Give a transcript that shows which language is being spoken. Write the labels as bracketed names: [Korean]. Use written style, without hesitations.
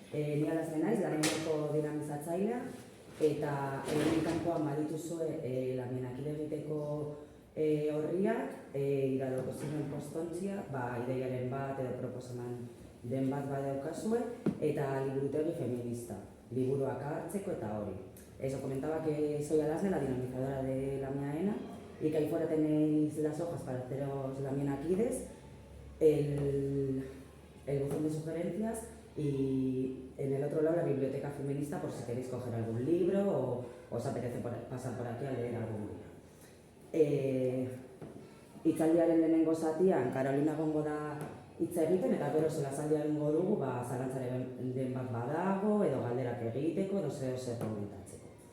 [Basque] Ni alazne naiz, Lamiako dinamizatzailea, eta hemen kanpoan badituzue Lamianak egiteko horriak, iradoko ziren postontzia, ideiaren bat edo proposamen den bat badaukazue, eta liburutegi feminista, liburuak hartzeko eta hori. [Spanish] Eso, comentaba que soy Alasne, la dinamizadora de la Miaena, y que ahí fuera tenéis las hojas para haceros la Mianaquides, el buzón de sugerencias y en el otro lado la biblioteca feminista por si queréis coger algún libro o os apetece pasar por aquí a leer algún libro. [Basque] Hitzaldiaren lehenengo zatian, Karolina gongo da hitz egiten, eta gero solasaldia egingo dugu, zalantzaren den bat badago, edo galderak egiteko, edo zer komentatzeko.